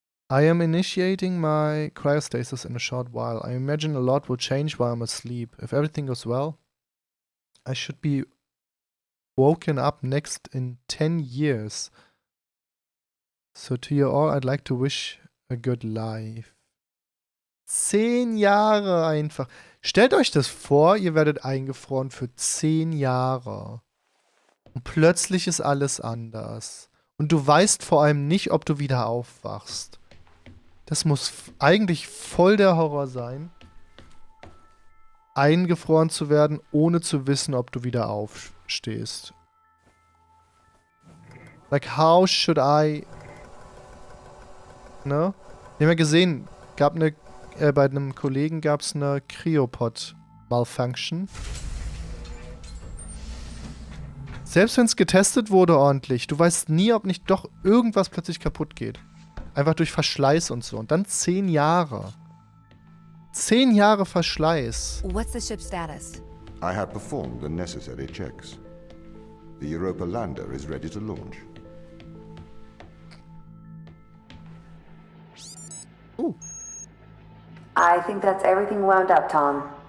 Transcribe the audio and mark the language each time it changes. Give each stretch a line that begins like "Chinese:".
English: I am initiating my cryostasis in a short while. I imagine a lot will change while I'm asleep. If everything goes well, I should be woken up next in 10 years. So to you all, I'd like to wish a good life.
German: 10 Jahre einfach. Stellt euch das vor, ihr werdet eingefroren für 10 Jahre. Und plötzlich ist alles anders. Und du weißt vor allem nicht, ob du wieder aufwachst. Das muss eigentlich voll der Horror sein. Eingefroren zu werden, ohne zu wissen, ob du wieder aufstehst.
English: Like, how should I... Ne?
German: Wir haben ja gesehen, gab eine... bei einem Kollegen gab es eine Cryopod-Malfunction. Selbst wenn es getestet wurde ordentlich, du weißt nie, ob nicht doch irgendwas plötzlich kaputt geht. Einfach durch Verschleiß und so. Und dann 10 Jahre. 10 Jahre Verschleiß.
English: What's the ship's status? I have performed the necessary checks. The Europa lander is ready to launch. I think that's everything wound up, Tom.